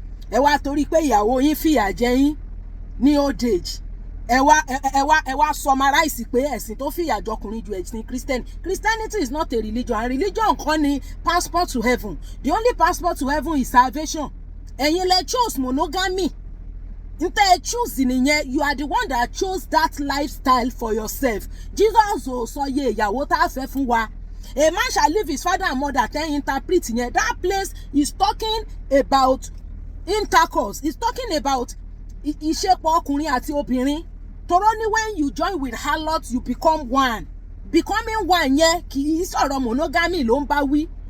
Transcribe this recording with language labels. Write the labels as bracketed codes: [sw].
[yo] ẹ wá torí pé ìyàwó yín fìyà jẹ yín ní [en] old age [yo] ẹ wá summarize pé ẹ̀sìn tó fìyà jọ ọkùnrin ju ẹ̀sìn Christian. [en] Christianity is not a religion, and religion [yo] kọ́ ni [en] passport to heaven. The only passport to heaven is salvation. [yo] ẹ̀yin lẹ [en] chose monogamy. [yo] ntẹ́ ẹ [en] choose [yo] nìyẹn. [en] You are the one that chose that lifestyle for yourself. [yo] Jesus ò sọ iye ìyàwó tá a fẹ́ fún wa. [en] A man shall leave his father and mother [yo] tẹ́ [en] interpret [yo] yẹn. [en] That place is talking about intercourse. It's talking about [yo] ìṣepọ̀ ọkùnrin àti obìnrin. Toro ni [en] when you join with harlot you become one. Becoming one [yo] yẹn kì í sọ̀rọ̀ monogamy ló ń bá wí.